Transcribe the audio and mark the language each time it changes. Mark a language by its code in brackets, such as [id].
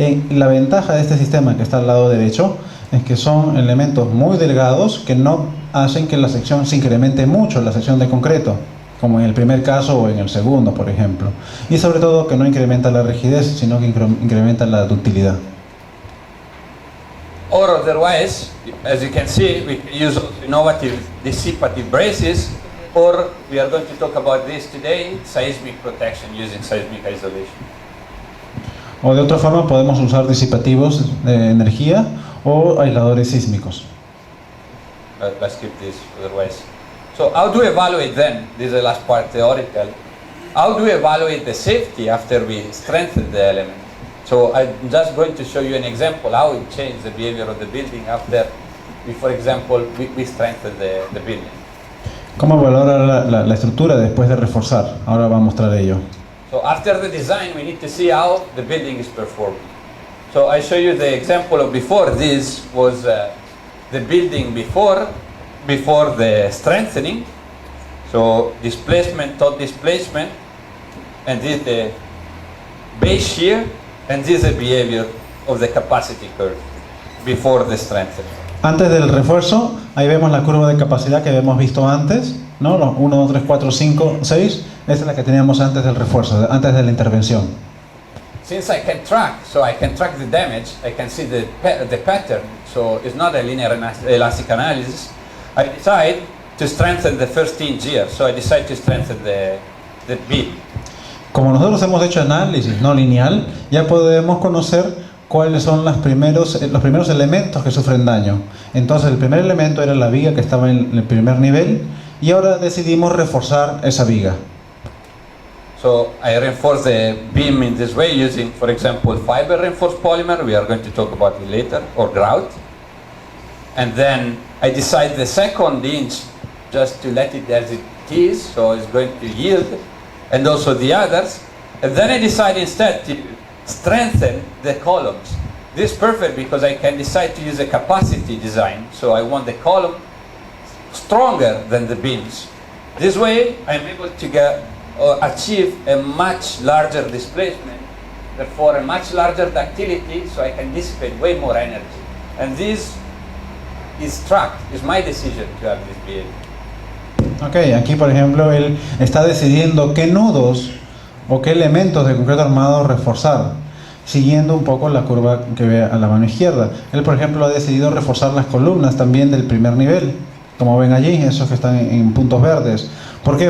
[es] La ventaja de este sistema que está al lado derecho es que son elementos muy delgados que no hacen que la sección se incremente mucho, la sección de concreto, como en el primer caso o en el segundo, por ejemplo. Y sobre todo que no incrementa la rigidez, sino que incrementa la ductilidad. [en] Or otherwise, as you can see, we use innovative dissipative braces, or we are going to talk about this today, seismic protection using seismic isolation. [es] O de otra forma podemos usar disipativos de energía o aisladores sísmicos. [en] Let's keep this otherwise. So how do we evaluate then? This is the last part, theoretical. How do we evaluate the safety after we strengthen the element? So I'm just going to show you an example how it changed the behavior of the building after we, for example, we strengthen the building. [es] ¿Cómo valorar la estructura después de reforzar? Ahora va a mostrar ello. [en] So after the design, we need to see how the building is performing. So I show you the example of before. This was the building before the strengthening. So displacement, top displacement, and this the base shear, and this is the behavior of the capacity curve before the strengthening. [es] Antes del refuerzo, ahí vemos la curva de capacidad que habíamos visto antes, ¿no? Los 1, 2, 3, 4, 5, 6. Esa es la que teníamos antes del refuerzo, antes de la intervención. [en] Since I can track, so I can track the damage, I can see the pattern, so it's not a linear elastic analysis. I decide to strengthen the first inch here, so I decide to strengthen the beam. [es] Como nosotros hemos hecho análisis no lineal, ya podemos conocer cuáles son los primeros elementos que sufren daño. Entonces el primer elemento era la viga que estaba en el primer nivel, y ahora decidimos reforzar esa viga. [en] So I reinforce the beam in this way using, for example, fiber reinforced polymer, we are going to talk about it later, or grout. And then I decide the second inch just to let it as it is, so it's going to yield, and also the others. And then I decide instead to strengthen the columns. This is perfect because I can decide to use a capacity design, so I want the column stronger than the beams. This way I'm able to get achieve a much larger displacement, therefore a much larger ductility, so I can dissipate way more energy. And this is tracked, it's my decision to have this behavior. [es] Ok, aquí por ejemplo él está decidiendo qué nudos o qué elementos de concreto armado reforzar, siguiendo un poco la curva que ve a la mano izquierda. Él por ejemplo ha decidido reforzar las columnas también del primer nivel, como ven allí, esos que están en puntos verdes. ¿Por qué?